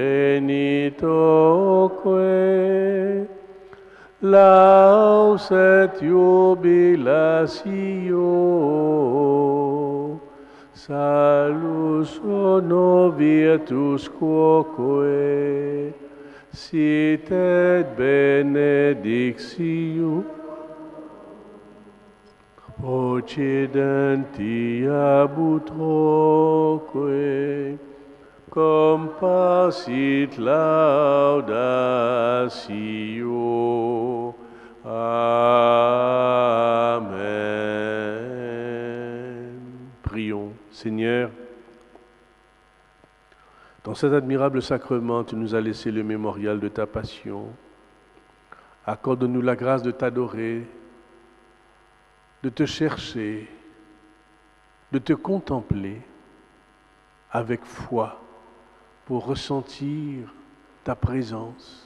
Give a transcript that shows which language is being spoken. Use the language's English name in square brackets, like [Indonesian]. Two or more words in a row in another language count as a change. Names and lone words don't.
[Latin] genitoque laus et jubilatio salus ono virtus quoque sit et benedictio procedenti ab utroque compassit laudatio. [French] Amen. Prions. Seigneur, dans cet admirable sacrement, tu nous as laissé le mémorial de ta passion. Accorde-nous la grâce de t'adorer, de te chercher, de te contempler avec foi pour ressentir ta présence.